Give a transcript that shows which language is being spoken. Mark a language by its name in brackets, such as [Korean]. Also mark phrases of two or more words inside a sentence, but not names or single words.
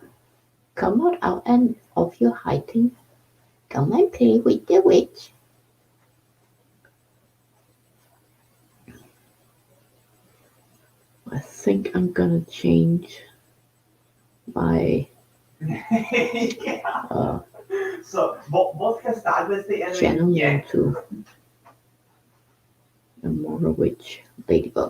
[English] Come out and of your hiding. Come and play with the witch. I think I'm gonna change my Yeah. [Danish] Så hvor skal starte med det? [English] channel [Danish] Ja. [English] name to a more witch ladybug.